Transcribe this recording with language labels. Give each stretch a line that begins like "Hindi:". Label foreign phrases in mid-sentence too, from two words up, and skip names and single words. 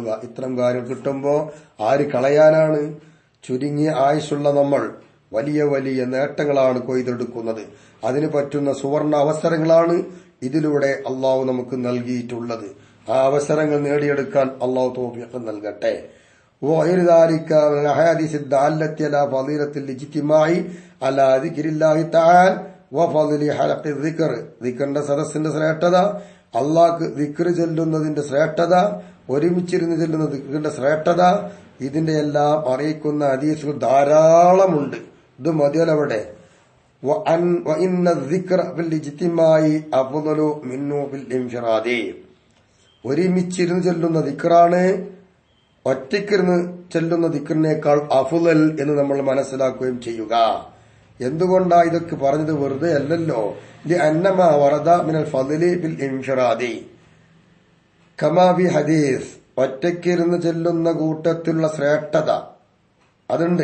Malayalam: ഇത്തരം കാര്യം കിട്ടുമ്പോ ആര് കളയാനാണ്? ചുരുങ്ങിയ ആയുസ്സുള്ള നമ്മൾ വലിയ വലിയ നേട്ടങ്ങളാണ് കൊയ്തെടുക്കുന്നത്. അതിന് പറ്റുന്ന സുവർണ അവസരങ്ങളാണ് ഇതിലൂടെ അള്ളാഹു നമുക്ക് നൽകിയിട്ടുള്ളത്. ആ അവസരങ്ങൾ നേടിയെടുക്കാൻ അള്ളാഹു തൗഫീഖ് നൽകട്ടെ.
Arabic: وغير ذلك من الأحاديث الدالة على فضيلة الاجتماع على ذكر الله تعالى وفضل حلق الذكر,
Malayalam: ദിക്റിന്റെ സദസ്സിന്റെ ശ്രേഷ്ഠത, അള്ളാഹ്ക്ക് ദിക്ർ ചൊല്ലുന്നതിന്റെ ശ്രേഷ്ഠത, ഒരുമിച്ചിരുന്ന് ചെല്ലുന്ന ദിക്റിന്റെ ശ്രേഷ്ഠത, ഇതിന്റെ എല്ലാം അറിയിക്കുന്ന ഹദീസുകൾ ധാരാളമുണ്ട്. ഇത് മതിയല്ലവിടെ.
Arabic: وإن الذكر في الاجتماع أفضل منه في الانفراد,
Malayalam: ഒരുമിച്ചിരുന്ന് ചെല്ലുന്ന ദിക്റാണ് ഒറ്റയ്ക്കിരുന്ന് ചെല്ലുന്ന ദിക്റിനേക്കാൾ അഫ്ളൽ എന്ന് നമ്മൾ മനസ്സിലാക്കുകയും ചെയ്യുക. എന്തുകൊണ്ടാ ഇതൊക്കെ പറഞ്ഞത്? വെറുതെ അല്ലല്ലോ.
Arabic: أنما ورد من الفضل بالانفراد كما في حديث,
Malayalam: ഒറ്റയ്ക്കിരുന്ന് ചെല്ലുന്ന കൂട്ടത്തിലുള്ള ശ്രേഷ്ഠത അതുണ്ട്.